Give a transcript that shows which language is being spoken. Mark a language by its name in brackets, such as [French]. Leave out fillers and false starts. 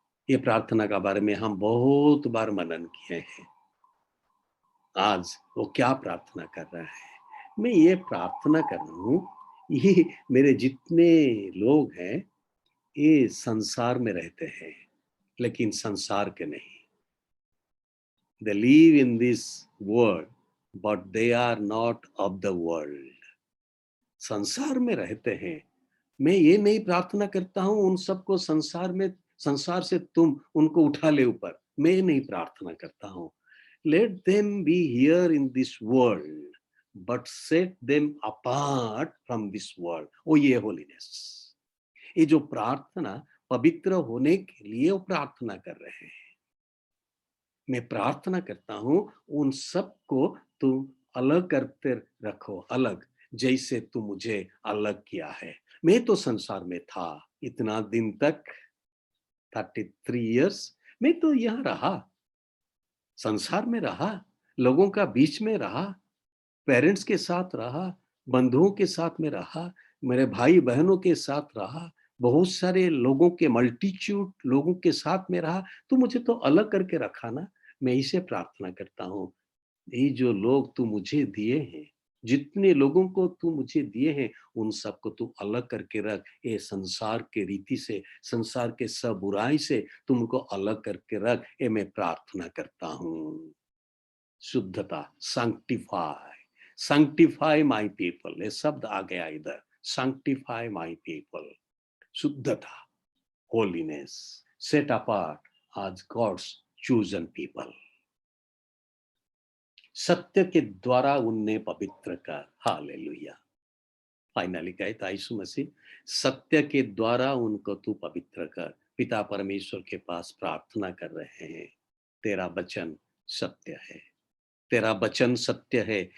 [Hindi] ये प्रार्थना का बारे में हम बहुत बार मनन किए हैं। आज वो क्या प्रार्थना कर रहा है। मैं ये प्रार्थना कर रहा हूँ, ये मेरे जितने लोग हैं ये संसार में रहते हैं लेकिन संसार के नहीं। [English] They live in this world but they are not of the world. [Hindi] संसार में रहते हैं। मैं ये नहीं प्रार्थना करता हूँ उन सबको संसार से तुम उनको उठा ले ऊपर, मैं नहीं प्रार्थना करता हूँ। [English] Let them be here in this world but set them apart from this world. [Hindi] ओ ये होलीनेस, ये जो प्रार्थना पवित्र होने के लिए वो प्रार्थना कर रहे हैं। मैं प्रार्थना करता हूं उन सबको तुम अलग करते रखो, अलग जैसे तू मुझे अलग किया है। मैं तो संसार में था इतना दिन तक, 33 इयर्स मैं तो यहाँ रहा, संसार में रहा, लोगों का बीच में रहा, पेरेंट्स के साथ रहा, बंधुओं के साथ में रहा, मेरे भाई बहनों के साथ रहा, बहुत सारे लोगों के मल्टीट्यूड लोगों के साथ में रहा। तो मुझे तो अलग करके रखा ना। मैं इसे प्रार्थना करता हूँ, ये जो लोग तू मुझे दिए हैं, जितने लोगों को तू मुझे दिए हैं उन सबको तू अलग करके रख। ये संसार के रीति से, संसार के सब बुराई से तुमको अलग करके रख, ये मैं प्रार्थना करता हूँ। [English] शुद्धता, sanctify my people, [Hindi] ये शब्द आ गया इधर, [English] sanctify my people, शुद्धता, holiness, set apart as God's chosen people. [Hindi] सत्य के द्वारा उन्हें पवित्र कर, हालेलुया। फाइनली कहे था यीशु मसीह, सत्य के द्वारा उनको तू पवित्र कर। पिता परमेश्वर के पास प्रार्थना कर रहे हैं, तेरा वचन सत्य है, तेरा वचन सत्य है।